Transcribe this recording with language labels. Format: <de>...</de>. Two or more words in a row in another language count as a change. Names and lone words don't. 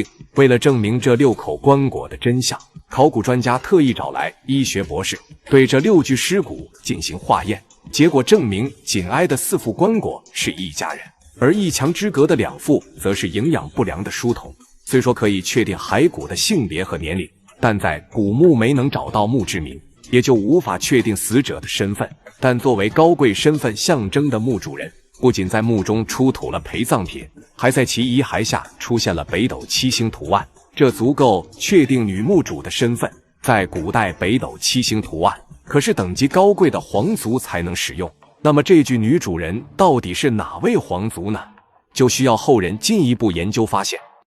<zh>為了證明這6口棺椁的真相，考古專家特意找來醫學博士對這6具屍骨進行化驗，結果證明緊挨的4副棺椁是一家人，而一牆之隔的2副則是營養不良的書童。雖說可以確定骸骨的性別和年齡，但在古墓沒能找到墓誌銘，也就無法確定死者的身份。但作為高貴身份象徵的墓主人，不僅在墓中出土了陪葬品，還在其遺骸下出現了北斗7星圖案，這足夠確定女墓主的身份。在古代，北斗7星圖案可是等級高貴的皇族才能使用。那麼這具女主人到底是哪位皇族呢？就需要後人進一步研究發現。</zh>